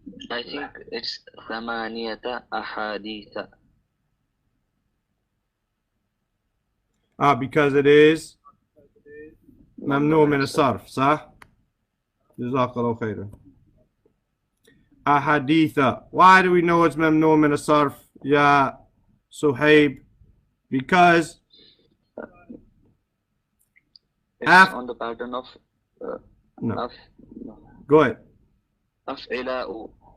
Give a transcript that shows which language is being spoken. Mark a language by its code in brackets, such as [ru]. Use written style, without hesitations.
[en] I think it's [ar] ثمانية أحاديث. [en] Because it is [ar] ممنوع من الصرف, صح? جزاك الله خيرا. أحاديث. [en] Why do we know it's [ar] ممنوع من الصرف, [en] Ya Suhaib? Because it's on the pattern of no. Go ahead. [ar] أفعلاء.